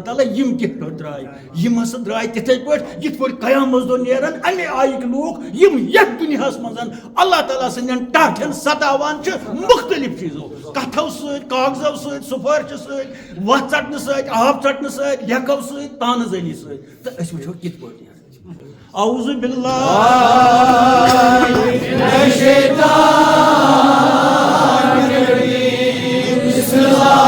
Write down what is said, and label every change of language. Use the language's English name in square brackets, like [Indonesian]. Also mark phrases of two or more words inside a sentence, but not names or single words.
[Kashmiri] تعالیٰ یِم کِتھ پٲٹھۍ درٛاے یِم ہسا درٛاے تِتھے پٲٹھۍ یِتھ پٲٹھۍ قیامس دۄہ نیرن امے آیِکۍ لوٗکھ یِم یتھ دُنیاہس منٛز اللہ تعالیٰ سٕنٛدٮ۪ن ٹاٹھٮ۪ن ستاوان چھِ مختلف چیٖزو کتھو سۭتۍ کاغذو سۭتۍ سُفٲرشہِ سۭتۍ وتھ ژٹنہٕ سۭتۍ آب ژٹنہٕ سۭتۍ لیکھو سۭتۍ تانہٕ زٔنی سۭتۍ تہٕ أسۍ وٕچھو کِتھ پٲٹھۍ نیرن [Arabic] اعوذ باللہ من الشیطان الرجیم بسم اللہ